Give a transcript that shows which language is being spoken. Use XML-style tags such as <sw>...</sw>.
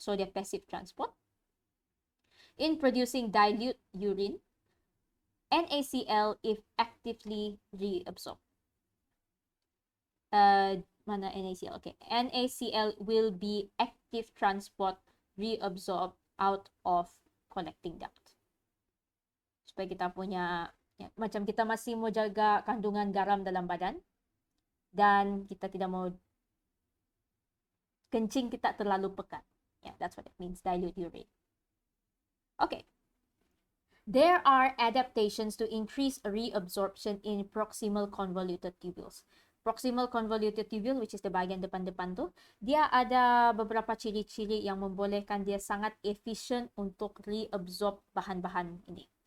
<ms>So dia passive transport.</ms> <en>In producing dilute urine, NaCl if actively reabsorbed.</en> <ms>Mana NaCl? Okay.</ms> <en>NaCl will be active transport reabsorbed out of collecting duct.</en> <ms>Supaya kita punya, ya, macam kita masih mau jaga kandungan garam dalam badan dan kita tidak mau kencing kita terlalu pekat.</ms> <en>Yeah, that's what it means, dilute urine. Okay. There are adaptations to increase reabsorption in proximal convoluted tubules.</en> <ms>Proximal convoluted tubule,</ms> <en>which is the</en> <ms>bahagian depan-depan tu, dia ada beberapa ciri-ciri yang membolehkan dia sangat efisien untuk reabsorb bahan-bahan ini.</ms>